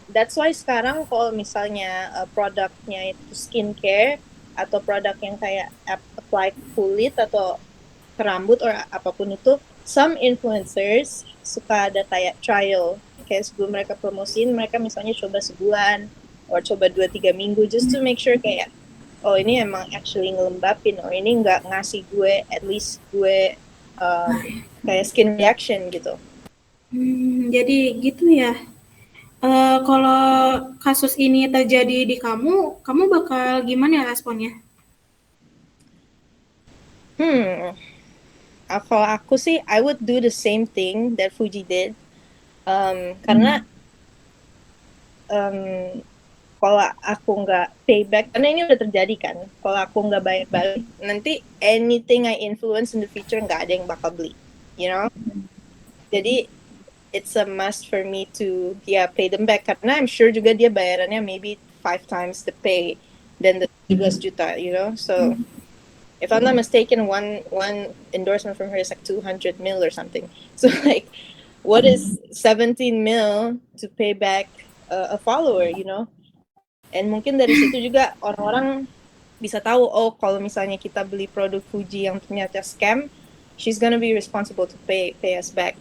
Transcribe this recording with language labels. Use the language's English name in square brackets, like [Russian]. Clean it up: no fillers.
[English] That's why [Indonesian] sekarang kalau misalnya produknya itu skincare atau produk yang kayak apply kulit atau ke rambut or apapun itu, [English] some influencers [Indonesian] suka ada kayak trial, kayak sebelum mereka promosiin, mereka misalnya coba sebulan or coba 2-3 minggu [English] just to make sure [Indonesian] kayak oh ini emang [English] actually [Indonesian] ngelembapin, oh ini nggak ngasih gue [English] at least [Indonesian] gue kayak skin reaction gitu. Jadi gitu ya. Kalau kasus ini terjadi di kamu bakal gimana ya responnya? Kalau aku sih, [English] I would do the same thing that Fuji did. [Indonesian] Karena kalau aku nggak payback, karena ini udah terjadi kan, kalau aku nggak bayar balik, nanti [English] anything I influence in the future [Indonesian] nggak ada yang bakal beli, [English] you know. [Indonesian] Jadi [English] it's a must for me to pay them back, [Indonesian] karena [English] I'm sure [Indonesian] juga dia bayarannya [English] maybe 5 times the pay than the 17 juta, you know. So if I'm not mistaken, one endorsement from her is like 200 mil or something. So like, what is 17 mil to pay back a follower, you know? [Indonesian] And mungkin dari situ juga orang-orang bisa tahu, oh kalau misalnya kita beli produk Fuji yang ternyata scam, [English] she's gonna be responsible to pay us back.